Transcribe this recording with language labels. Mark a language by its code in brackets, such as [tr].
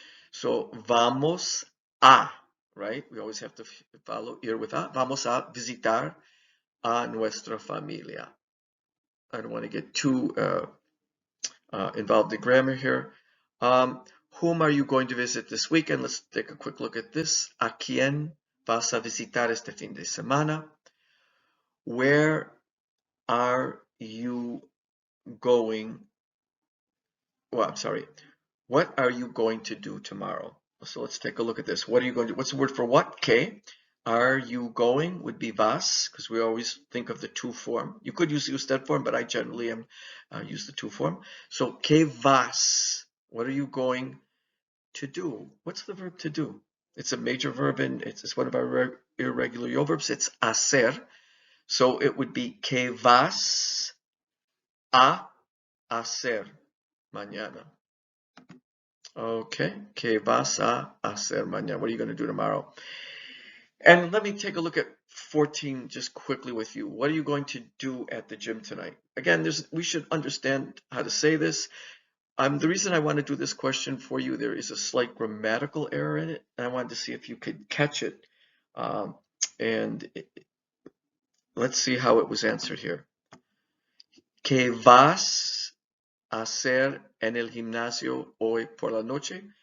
[en] So vamos a, right? We always have to follow ir with a. [es] Vamos a visitar a nuestra familia. [en] I don't want to get too involved in grammar here. Whom are you going to visit this weekend? Let's take a quick look at this. [es] ¿A quién vas a visitar este fin de semana? [en] Where are you going? Well, I'm sorry. What are you going to do tomorrow? So let's take a look at this. What are you going to do? What's the word for what? Que. Are you going would be vas, because we always think of the to form. You could use the usted form, but I generally use the to form. So [es] que vas, [en] What are you going to do? What's the verb to do? It's a major verb and it's one of our irregular yo verbs. It's hacer. So it would be [es] que vas a hacer mañana. Okay, que vas a hacer mañana? [en] What are you going to do tomorrow? And let me take a look at 14 just quickly with you. What are you going to do at the gym tonight? Again, we should understand how to say this. The reason I want to do this question for you, there is a slight grammatical error in it, and I wanted to see if you could catch it. And let's see how it was answered here. [es] ¿Qué vas a hacer en el gimnasio hoy por la noche?